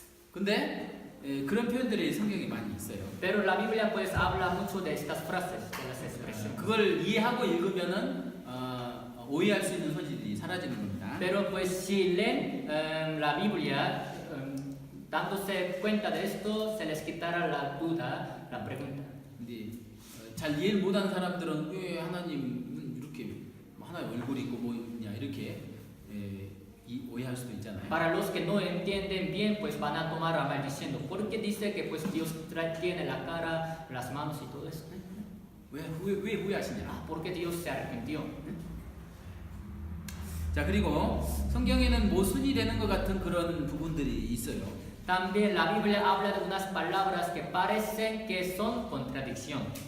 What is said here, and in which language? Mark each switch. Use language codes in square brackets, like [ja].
[ko] 근데 그런 표현들이 성경에 많이 있어요. [es] Pero la Biblia pues habla mucho de estas frases, de las expresiones. [ko] 그걸 이해하고 읽으면은 오해할 수 있는 소지들이 사라지는 겁니다. [es] Pero pues si leen la Biblia, dándose cuenta de esto, se les quitará la duda, la pregunta. [ko] 근데 잘 이해를 못하는 사람들은 왜 하나님은 이렇게 하나의 얼굴이 있고 뭐 있냐 이렇게 오해할 수도 있잖아요. [es] Para los que no entienden bien, pues van a tomar a mal diciendo, ¿por qué dice que pues Dios tiene la cara, las manos y todo eso? [ko] 왜 후회하시냐? [es] ¿Por qué Dios se arrepintió? [ko] 자, 그리고 성경에는 모순이 되는 것 같은 그런 부분들이 있어요. [es] También la Biblia habla de unas palabras que parecen que son contradicción.